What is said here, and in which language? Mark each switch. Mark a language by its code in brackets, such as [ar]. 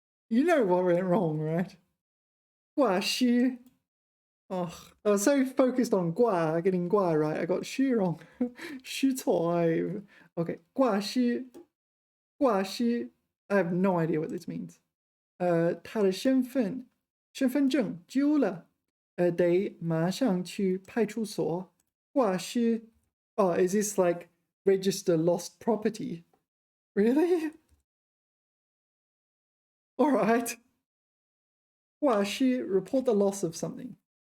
[en] You know what went wrong, right? [zh] 挂虚. [en] Oh, I was so focused on 挂, getting 挂 right. I got 虚 wrong. 虚错.Okay. 挂虚.挂虚. I have no idea what this means. [zh] 他的身份证丢了，得马上去派出所挂失. [en] Oh, is this like register lost property? Really? All right. 挂失, report the loss of something.